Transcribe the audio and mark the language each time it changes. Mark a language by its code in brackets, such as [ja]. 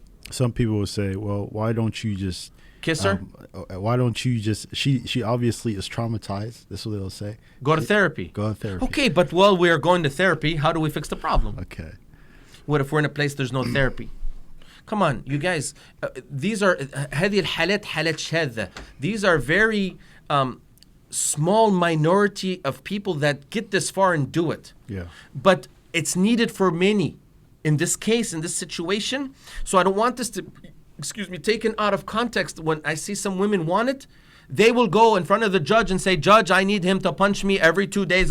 [en] Some people will say, well, why don't you just kiss her? Why don't you just, she obviously is traumatized. That's what they'll say. Go to therapy. Go to therapy. Okay, but while we are going to therapy, how do we fix the problem? Okay. What if we're in a place there's no therapy? Come on, you guys. These are [ar] هذه الحالات حالات شاذة. [en] These are very small minority of people that get this far and do it. Yeah. But it's needed for many. In this case, in this situation. So I don't want this to, taken out of context. When I see some women want it, they will go in front of the judge and say, Judge, I need him to punch me every 2 days.